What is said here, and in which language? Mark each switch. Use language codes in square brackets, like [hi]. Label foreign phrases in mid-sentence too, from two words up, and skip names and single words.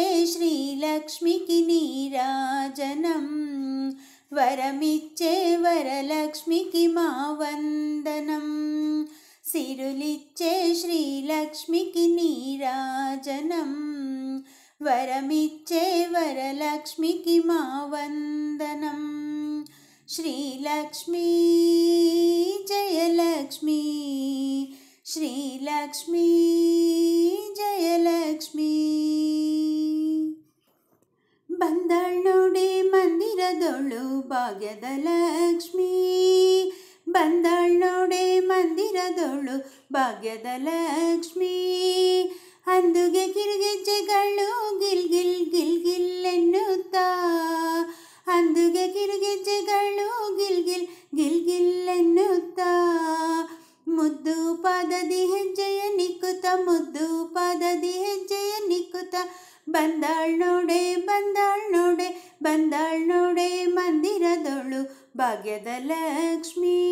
[te] శ్రీలక్ష్మికి నీరాజనం వరమిచ్చే వరలక్ష్మికి మా వందనం సిరులిచ్చే శ్రీలక్ష్మికి నీరాజనం వరమిచ్చే వరలక్ష్మికి మా వందనం శ్రీలక్ష్మీ [kn] జయలక్ష్మీ శ్రీలక్ష్మీ జయలక్ష్మీ ಬಂದಳ್ನೋಡೆ ಮಂದಿರದೊಳು ಭಾಗ್ಯದ ಲಕ್ಷ್ಮೀ ಬಂದಳ್ನೋಡೆ ಮಂದಿರದೊಳು ಭಾಗ್ಯದ ಲಕ್ಷ್ಮೀ ಅಂದುಗೆ ಕಿರುಗೆಜ್ಜೆಗಳು ಗಿಲ್ ಗಿಲ್ ಗಿಲ್ ಗಿಲ್ ಎನ್ನುತ್ತಾ ಅಂದುಗೆ ಕಿರುಗೆಜ್ಜೆಗಳು ಗಿಲ್ ಗಿಲ್ ಗಿಲ್ ಗಿಲ್ ಎನ್ನುತ್ತಾ ಮುದ್ದು ಪಾದದಿ ಹೆಜ್ಜೆಯ ನಿಕ್ಕುತ್ತ ಮುದ್ದು ಪಾದದಿ ಹೆಜ್ಜೆಯ ನಿಕ್ಕುತ್ತ ಬಂದಾಳ್ನೋಡೆ ಬಂದಾಳ್ನೋಡೆ ಬಂದಾಳ್ನೋಡೆ ಮಂದಿರದೊಳು ಭಾಗ್ಯದ ಲಕ್ಷ್ಮೀ